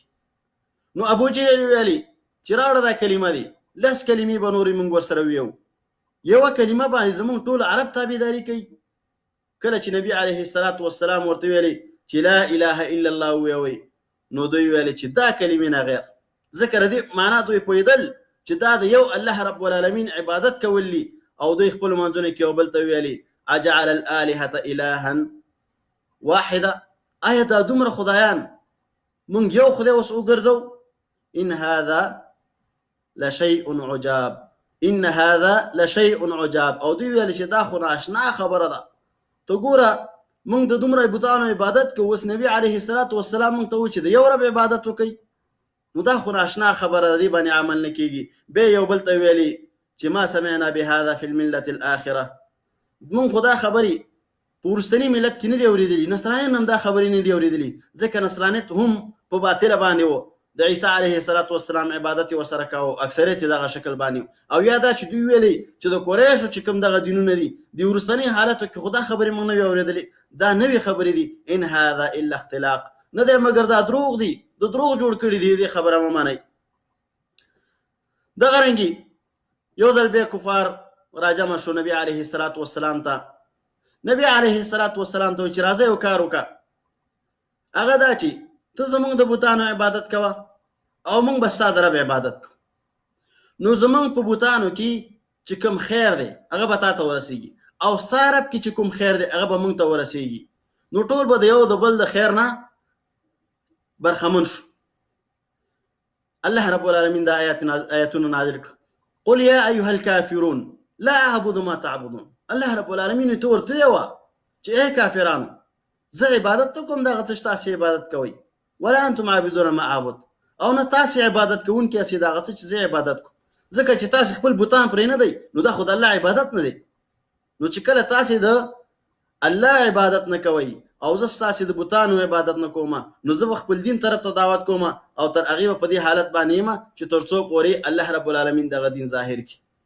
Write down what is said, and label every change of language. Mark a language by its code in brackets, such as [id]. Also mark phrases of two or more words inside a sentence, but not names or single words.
[ps] نو ابو جهل ویلې چې راوړه دا کلمه دی، 10 کلمې به نورې موږ ورسره ویو، یوه کلمه باندې زموږ ټول عرب تابعداري کوي. کله چې نبی علیه الصلاة والسلام ورته ویلې چې [ar] لا اله الا الله [ps] ویوي نو دوی ویلې چې دا کلمې نه غیر، ذکر دې معنا دوی پوهېدل چې دا د یو الله رب العالمین عبادت کول دي او دوی خپل منځونه کې یو بل ته ویلې [ar] اجعل الالهة الها واحده، [ps] آیا دا دومره خدایان مونږ یو خدای اوس وګرځو؟ [ar] ان هذا لشیء عجاب، ان هذا لشیء عجاب. [ps] او دوی ویل چې دا خو ناشنا خبره ده، ته ګوره مونږ د دومره بوتانو عبادت کوو، اوس نبی علیه الصلاة والسلام مونږ ته وایي چې د یو رب عبادت وکړئ، نو دا خو ناشنا خبره ده، دې باندې عمل نه کېږي. بیا یو بل ته ویلي چې [ar] ما سمعنا بهذا فی الملة الآخرة، [ps] مونږ خو دا خبرې په وروستني ملت کې نه دي اورېدلي، نصرانیان هم دا خبرې نه دي اورېدلي، ځکه نصرانیت هم په باطله باندې و، د عیسی علیه الصلاة والسلام عبادت یې ورسره کاوه، اکثریت یې دغه شکل باندې او یا دا چې دوی ویلي چې د قریشو چې کوم دغه دینونه دي د وروستني حالاتو کې خو دا خبرې موږ نه وي اورېدلې، دا نوې خبرې دي. [ar] ان هذا الا اختلاق، [ps] نه دی مګر دا دروغ دي، د دروغ جوړ کړي دي، دې خبره مه منئ. دغه رنګې یو ځل بیا کفار راجمع شو نبی علیه الصلاة والسلام ته. نبی علیه الصلاة والسلام ته چې راځه یو کار وکړه، هغه دا چې ته زمونږ د بوتانو عبادت کوه او موږ به ستا د رب عبادت کوو. نو زمونږ په بوتانو کې چې کوم خیر دی هغه به تا ته ورسېږي او ستا رب کې چې کوم خیر دی هغه به موږ ته ورسېږي. نو ټول به د یو د بل د خیر نه برخمن شو. الله رب العالمین دا آیتونه نازل کړ. [ar] قل یا ایها الکافرون لا اعبد ما تعبدون. [ps] الله رب العالمین ته ورته ووایه چې ای کافرانو زه عبادت نه کوم دغه څه چې تاسې عبادت کوئ، [ar] ولا انتم عابدون ما اعبد، [ps] او نه تاسې عبادت کوونکي یاستئ د هغه څه چې زه عبادت کوم، ځکه چې تاسې خپل بوتان پرې نه دی نو دا خو د الله عبادت نه دی. نو چې کله تاسې د الله عبادت نه کوئ او زه ستاسې د بوتانو عبادت نه کوم، نو زه به خپل دین طرف ته دعوت کوم او تر هغې به په دې حالت باندې یم چې تر څو پورې الله رب العالمین دغه دین ظاهر کړي.